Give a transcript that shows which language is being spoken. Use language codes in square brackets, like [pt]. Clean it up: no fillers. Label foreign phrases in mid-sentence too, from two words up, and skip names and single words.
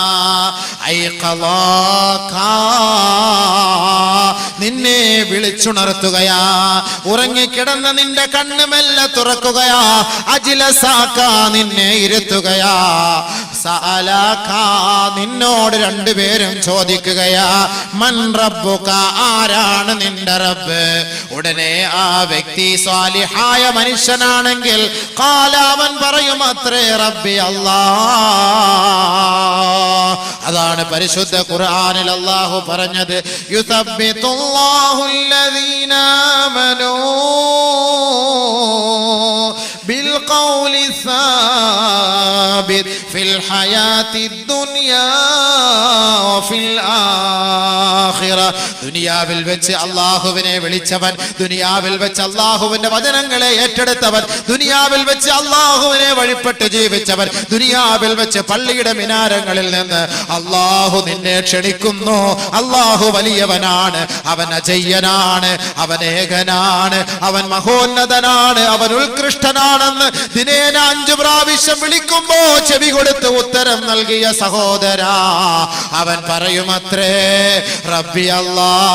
[ml] നിന്നെ വിളിച്ചുണർത്തുകയാ, ഉറങ്ങിക്കിടന്ന നിന്റെ കണ്ണ് മെല്ലെ തുറക്കുകയാ, അജിലസാക്ക, നിന്നെ ഇരുത്തുകയാ, സഅലക നിന്നോട് രണ്ടുപേരും ചോദിക്കുകയാ [ar] من ربك [ml] ആരാണ് നിന്റെ റബ്ബ് ഉടനെ ആ വ്യക്തി സ്വാലിഹായ മനുഷ്യനാണെങ്കിൽ ഖാല അവൻ പറയും അത്രേ റബ്ബി അല്ലാഹ് അതാണ് പരിശുദ്ധ ഖുർആനിൽ അല്ലാഹു പറഞ്ഞത് [ar] يثبت الله الذين آمنوا بالقول الثابت في الحياة الدنيا وفي الآخرة [ml] ദുനിയാവിൽ വെച്ച് അല്ലാഹുവിനെ വിളിച്ചവൻ ദുനിയാവിൽ വെച്ച് അല്ലാഹുവിന്റെ വചനങ്ങളെ ഏറ്റെടുത്തവൻ ദുനിയാവിൽ വെച്ച് അല്ലാഹുവിനെ വഴിപ്പെട്ട് ജീവിച്ചവൻ ദുനിയാവിൽ വെച്ച് പള്ളിയുടെ മിനാരങ്ങളിൽ നിന്ന് അല്ലാഹു നിന്നെ ക്ഷണിക്കുന്നു അല്ലാഹു വലിയവനാണ് അവൻ അജയ്യനാണ് അവൻ ഏകനാണ് അവൻ മഹോന്നതനാണ് അവൻ ഉത്കൃഷ്ടനാണെന്ന് ദിനേന 5 പ്രാവശ്യം വിളിക്കുമ്പോ ചെവി കൊടുത്ത് ഉത്തരം നൽകിയ സഹോദരാ അവൻ പറയുമത്രേ [ar] ربي الله